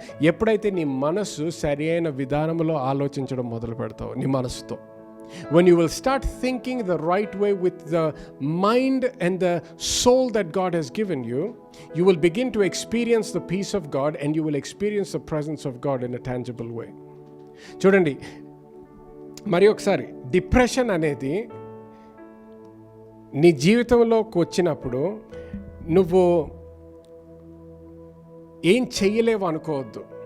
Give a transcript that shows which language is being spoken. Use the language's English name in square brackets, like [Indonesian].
[Telugu] ఎప్పుడైతే నీ మనస్సు సరి అయిన విధానంలో ఆలోచించడం మొదలు పెడతావు నీ మనస్సుతో. [English] When you will start thinking the right way with the mind and the soul that God has given you, you will begin to experience the peace of God and you will experience the presence of God in a tangible way. [Telugu] చూడండి, మరి ఒకసారి, depression అనేది నీ జీవితంలోకి వచ్చినప్పుడు నువ్వు ఏం చెయ్యలేవు అనుకోవద్దు.